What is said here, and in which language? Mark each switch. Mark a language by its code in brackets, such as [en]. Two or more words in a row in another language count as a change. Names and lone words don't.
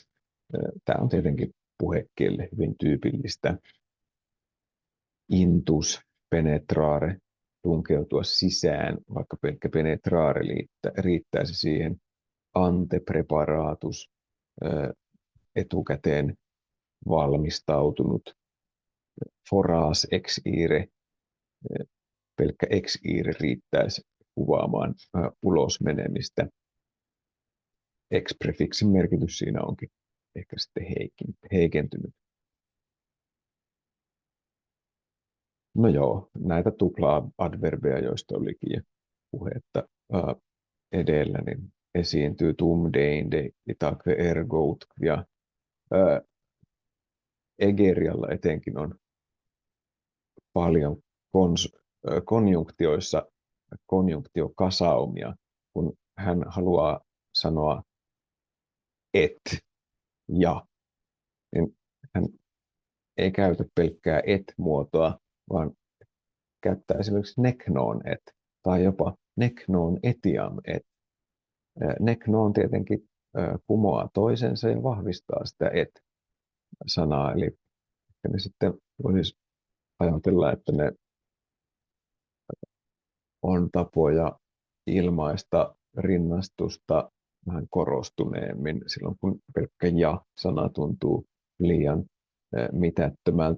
[fi] Tämä on tietenkin puhekielelle hyvin tyypillistä. [la] Intus, penetrare, [fi] tunkeutua sisään, vaikka pelkkä penetrare riittäisi siihen. [la] Ante preparatus, [fi] etukäteen valmistautunut. [la] Foras ex ire, [fi] pelkkä [la] ex ire [fi] riittäisi kuvaamaan ulos menemistä. Ex-prefiksin merkitys siinä onkin ehkä sitten heikentynyt. No joo, näitä tupla-adverbeja, joista olikin jo puhetta edellä, niin esiintyy [la] tum, deinde, itaque, ergo, [fi] ja Egerialla etenkin on paljon konjunktioissa konjunktiokasaumia, kun hän haluaa sanoa et ja, niin hän ei käytä pelkkää et-muotoa, vaan käyttää esimerkiksi [la] neknoon et, [fi] tai jopa [la] neknoon etiam et. [fi] Neknoon tietenkin kumoaa toisensa ja vahvistaa sitä et-sanaa, eli ne sitten voisi ajatella, että ne on tapoja ilmaista rinnastusta vähän korostuneemmin silloin, kun pelkkä ja-sana tuntuu liian mitättömältä.